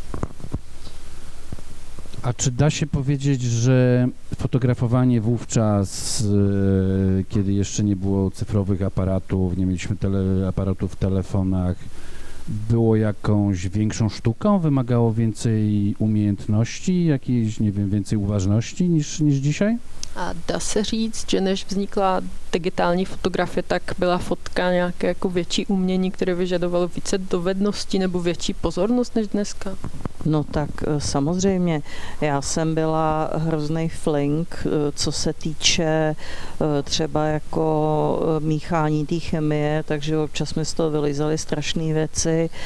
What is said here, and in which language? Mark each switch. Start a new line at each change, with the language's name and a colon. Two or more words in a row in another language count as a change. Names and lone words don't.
Polish: A czy da się powiedzieć, że fotografowanie wówczas, kiedy jeszcze nie było cyfrowych aparatów, nie mieliśmy aparatów w telefonach, było jakąś większą sztuką, wymagało więcej umiejętności, jakiejś, nie wiem, więcej uważności niż dzisiaj?
Czech: A dá se říct, že než vznikla digitální fotografie, tak byla fotka nějaké jako větší umění, které vyžadovalo více dovedností nebo větší pozornost než dneska? No tak samozřejmě, já jsem byla hrozný flink, co se týče třeba jako míchání té chemie, takže občas mi z toho vylizaly strašné věci.